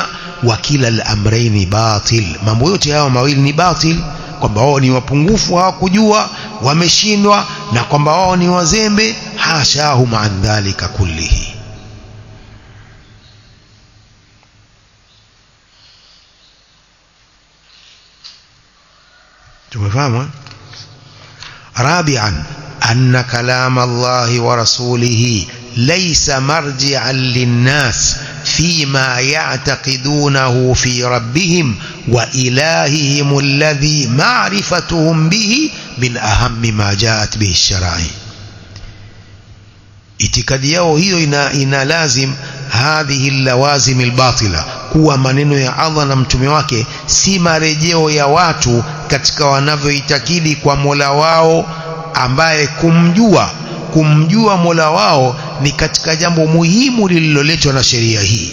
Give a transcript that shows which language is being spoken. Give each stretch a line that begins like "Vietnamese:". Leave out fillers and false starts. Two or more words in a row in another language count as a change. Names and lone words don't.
Arabic: وكلا الأمرين باطل,
Swahili: mambo yote haya mawili ni batil, kwamba wao ni wapungufu hawakujua, wameshindwa, na kwamba wao ni wazembe.
Arabic: حاشاهم عن ذلك كله.
Swahili: tumefahamu.
Arabic: رابعا أن كلام الله ورسوله ليس مرجعا للناس فيما يعتقدونه في ربهم وإلههم الذي معرفتهم به من أهم ما جاءت به الشرائع.
Swahili: itikadi yao hiyo ina lazim
Arabic: هذه اللوازم الباطلة,
Swahili: kuwa maneno ya Allah na mtume wake si marejeo ya watu katika wanavyoitakidi kwa Mola wao, ambaye kumjua Mola wao ni katika jambo muhimu lililoletwa na sheria hii.